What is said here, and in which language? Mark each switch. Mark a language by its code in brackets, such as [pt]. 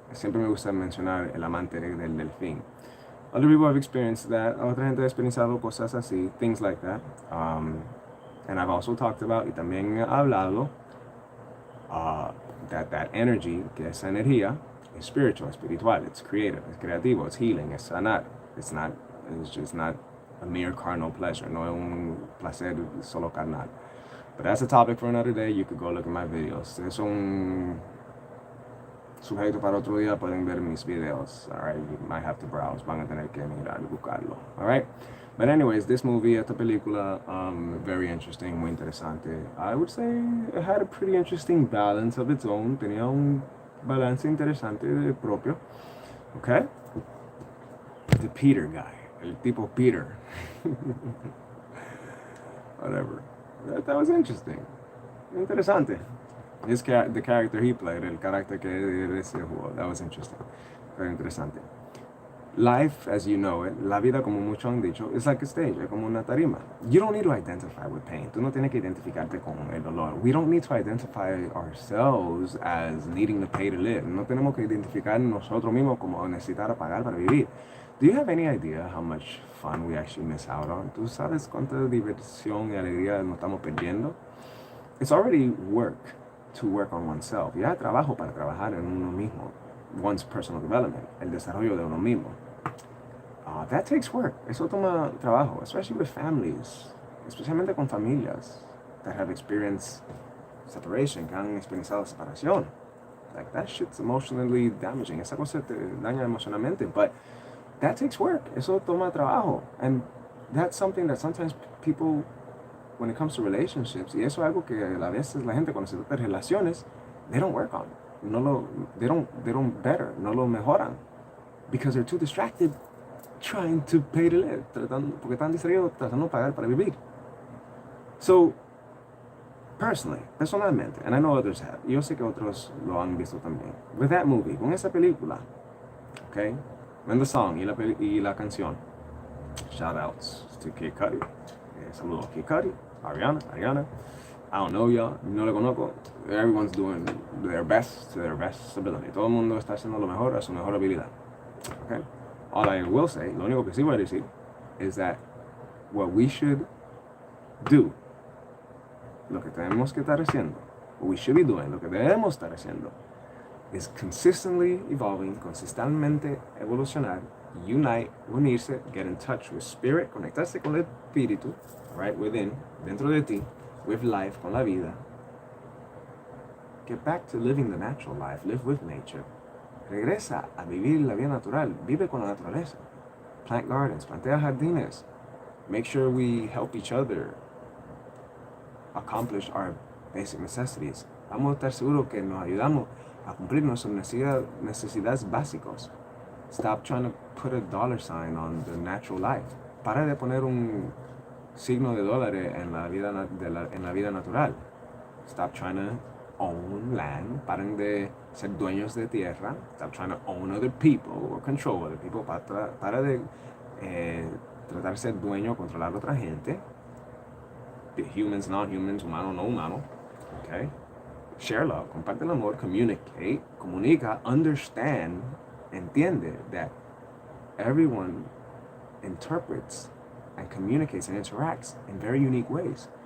[es] Siempre me gusta mencionar el amante del delfín. [en] Other people have experienced that. [es] Otra gente ha experienciado cosas así, [en] things like that. And I've also talked about, [es] y también he hablado, [en] that energy, [es] que esa energía, [en] is spiritual, [es] espiritual, [en] it's creative, it's creativo, it's healing, it's [es] sanar. [en] It's just not a mere carnal pleasure, [es] no es un placer solo carnal. [en] But that's a topic for another day. You could go look at my videos. [es] Es un sujeto para otro día, pueden ver mis videos. [en] Alright, you might have to browse, [es] van a tener que mirar y buscarlo. [en] Alright? But anyways, this movie, [es] esta película, [en] very interesting, [es] muy interesante. [en] I would say it had a pretty interesting balance of its own. [es] Tenía un balance interesante propio. [en] Okay? The Peter guy. [es] El tipo Peter. [en] Whatever. That was interesting. [es] Interesante. [en] The character he played, [es] el carácter que él se jugó, [en] that was interesting. Very interesante. Life, as you know it, [es] la vida, como muchos han dicho, [en] is like a stage, [es] es como una tarima. [en] You don't need to identify with pain. [es] Tú no tienes que identificarte con el dolor. [en] We don't need to identify ourselves as needing to pay to live. [es] No tenemos que identificar nosotros mismos como necesitar pagar para vivir. [en] Do you have any idea how much fun we actually miss out on? [es] ¿Tú sabes cuánta diversión y alegría nos estamos perdiendo? [en] It's already work to work on oneself. [es] Ya trabajo para trabajar en uno mismo. [en] One's personal development, [es] el desarrollo de uno mismo. [en] That takes work. [es] Eso toma trabajo, [en] especially with families, [es] especialmente con familias [en] that have experienced separation, [es] que han experienciado separación. [en] Like, that shit's emotionally damaging. [es] Esa cosa te daña emocionalmente, [en] but that takes work. [es] Eso toma trabajo. [en] And that's something that sometimes people, when it comes to relationships, [es] y eso es algo que a veces la gente cuando se trata de relaciones, [en] they don't work on. They don't better, [es] no lo mejoran, [en] because they're too distracted trying to pay to live, [es] porque están distraídos tratando de pagar para vivir. [en] So, [es] personalmente, [en] and I know others have, [es] y yo sé que otros lo han visto también, [en] with that movie, [es] con esa película, [en] okay, and the song [es] y la canción, [en] shout outs to [es] Kid Cudi, saludos a Kid Cudi, Ariana. [en] I don't know y'all, [es] no le conozco. [en] Everyone's doing their best to their best ability. [es] Todo el mundo está haciendo lo mejor a su mejor habilidad. [en] Okay? All I will say, [es] lo único que sí voy a decir, [en] is that what we should do, [es] lo que tenemos que estar haciendo, [en] what we should be doing, [es] lo que debemos estar haciendo, [en] is consistently evolving, [es] consistentemente evolucionar, [en] unite, [es] unirse, [en] get in touch with spirit, [es] conectarse con el espíritu, [en] right, within, [es] dentro de ti, [en] with life, [es] con la vida. [en] Get back to living the natural life, live with nature. [es] Regresa a vivir la vida natural, vive con la naturaleza. [en] Plant gardens, [es] plantea jardines. [en] Make sure we help each other accomplish our basic necessities. [es] Vamos a estar seguros que nos ayudamos a cumplir nuestras necesidades básicas. [en] Stop trying to put a dollar sign on the natural life. [es] Para de poner un signo de dólares en la vida natural. [en] Stop trying to own land. [es] Paren de ser dueños de tierra. [en] Stop trying to own other people or control other people. [es] Para de tratar de ser dueño o controlar a otra gente. [en] Humans, non-humans, [es] humano, no humano. [en] Okay? Share love, [es] comparte el amor, [en] communicate, [es] comunica, [en] understand, [es] entiende [en] that everyone interprets and communicates and interacts in very unique ways.